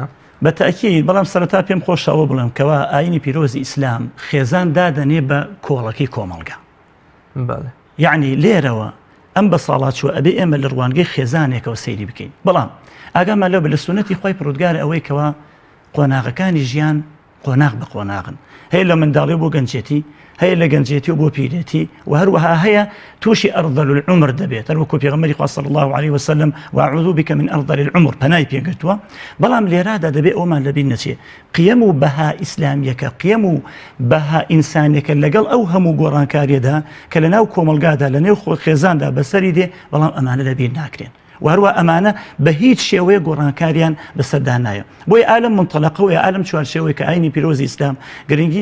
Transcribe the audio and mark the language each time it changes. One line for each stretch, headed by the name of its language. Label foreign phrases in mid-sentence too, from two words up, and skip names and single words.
Central Kurdish: بەتەکید بەڵام سەرەتا پێم خۆشەوە بڵێم کەوا ئاینی پیرۆزی ئیسلام خێزان دادەنێ بە کۆڵەکەی کۆمەڵگە یعنی لێرەوە ئەم بە ساڵاچوە ئەبێ ئێمە لە ڕوانگەی خێزانێکەوە سەیری بکەین بەڵام ئاگامان لەو بە لە سونەتی خۆی پرۆدگارە ئەوەی کەوا قۆناغەکانی ژیان قۆناغ بە قۆناغن هەیە لە منداڵی بۆ گەنجێتی هەیە لە گەنجێتی و بۆ پیرێتی و هەروەها هەیە تووشی
Arabic: ئەرذەل العمر
Central Kurdish: دەبێت هەروەکو پێغەمبەری خوا
Arabic: صلی الله عليه وسلم وأعوذ بك من أرذل
Central Kurdish: العمر پەنای پێگرتووە بەڵام لێرادا دەبێت ئەومان لەبیر نەچێ قیەم و بەها ئیسلامیەکە قیەم و بەها ئینسانێکە لەگەڵ ئەو هەموو گۆڕانکاریەدا کە لە ناو کۆمەلگادا لە نێو خێزاندا بەسەری دێ بەڵام ئەمانە لەبیر ناکرێن وهروە ئەمانە بە هیچ شێوەیە گۆڕانکاریان بەسەردا نایە بۆی ئالم منطلقە و ئالم چوارچێوەی کە ئاینی پیرۆزی ئیسلام گرنگی